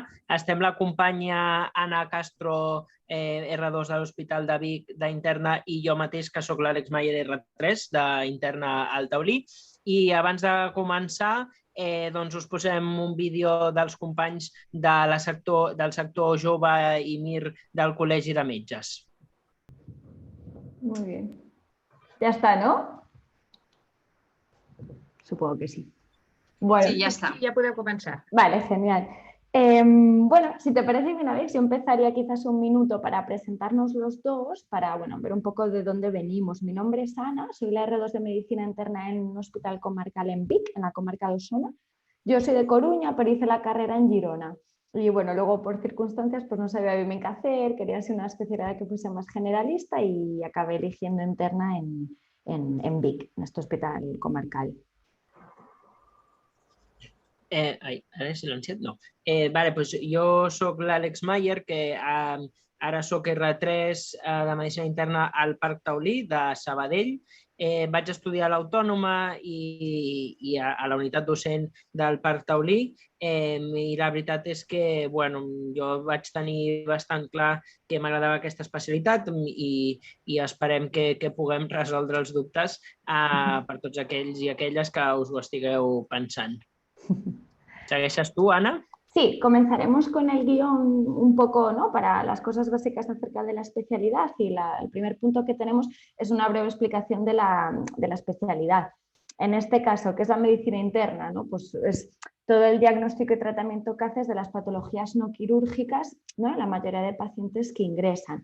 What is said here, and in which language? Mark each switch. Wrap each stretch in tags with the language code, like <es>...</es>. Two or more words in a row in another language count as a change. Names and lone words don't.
<ca>Estem la companya Anna Castro, R2 de l'Hospital de Vic d'Interna, i jo mateix, que sóc l'Àlex Mayer, R3 d'Interna al Taulí. I abans de començar, doncs us posem un vídeo dels companys del sector jove i MIR del Col·legi de Metges.</ca> <es>Muy bien. Ya está, ¿no? Supongo que sí. Bueno, Sí, ya está. Ya puedo comenzar. Vale, genial. Bueno, si te parece bien, Alex, yo empezaría quizás un minuto para presentarnos los dos, para ver un poco de dónde venimos. Mi nombre es Ana, soy la R2 de Medicina Interna en un hospital comarcal en Vic, en la comarca de Osona. Yo soy de Coruña, pero hice la carrera en Girona. Y bueno, luego por circunstancias pues no sabía bien qué hacer, quería ser una especialidad que fuese más generalista y acabé eligiendo interna en Vic, en este hospital comarcal.</es> <ca>Ara he silenciat? No. Vale, doncs jo soc l'Àlex Mayer, que ara soc R3 de Medicina Interna al Parc Taulí de Sabadell. Vaig estudiar a l'Autònoma i a la unitat docent del Parc Taulí, i la veritat és que jo vaig tenir bastant clar que m'agradava aquesta especialitat i esperem que puguem resoldre els dubtes per tots aquells i aquelles que us ho estigueu pensant. ¿Segueixes tú, Ana?</ca> <es>Sí, comenzaremos con el guión un poco, ¿no?, para las cosas básicas acerca de la especialidad y el primer punto que tenemos es una breve explicación de la especialidad. En este caso, ¿qué es la medicina interna? ¿No? Pues es todo el diagnóstico y tratamiento que haces de las patologías no quirúrgicas, ¿no?, en la mayoría de pacientes que ingresan.</es>